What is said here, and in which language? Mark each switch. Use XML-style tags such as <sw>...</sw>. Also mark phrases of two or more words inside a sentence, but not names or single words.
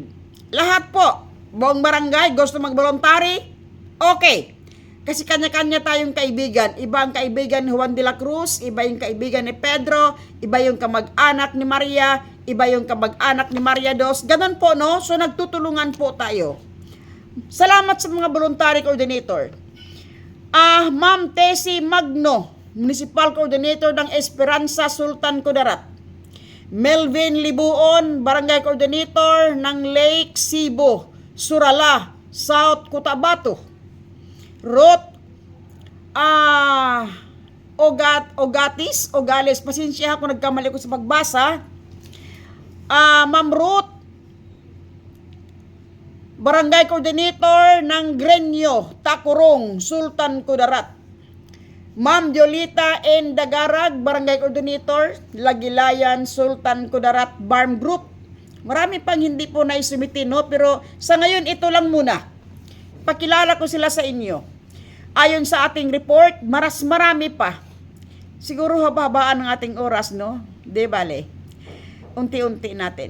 <tl>Lahat po, buong barangay gusto mag-voluntary, okay. Kasi kanya-kanya tayong kaibigan. Iba ang kaibigan ni Juan de la Cruz, iba yung kaibigan ni Pedro, iba yung kamag-anak ni Maria, iba yung kamag-anak ni Maria Dos. Ganun po, no? So, nagtutulungan po tayo. Salamat sa mga</tl> <en>voluntary coordinator.</en> <tl>Ma'am Tessie Magno,</tl> <en>Municipal Coordinator</en> <tl>ng Esperanza, Sultan Kudarat. Melvin Libuon,</tl> <en>Barangay Coordinator</en> <tl>ng Lake Cebu, Surala, South Cotabato. Ruth Ogales, pasensya ako, nagkamali ko sa pagbasa. Ma'am Ruth,</tl> <en>Barangay Coordinator</en> <tl>ng Grenyo, Takurong, Sultan Kudarat. Ma'am Jolita N. Dagarag,</tl> <en>Barangay Coordinator,</en> <tl>Lagilayan, Sultan Kudarat, Barm Group. Marami pang hindi po naisumiti, no? Pero sa ngayon, ito lang muna. Pakilala ko sila sa inyo. Ayon sa ating report, marami pa. Siguro habaan ng ating oras, no? Di bale. Unti-unti natin.</tl>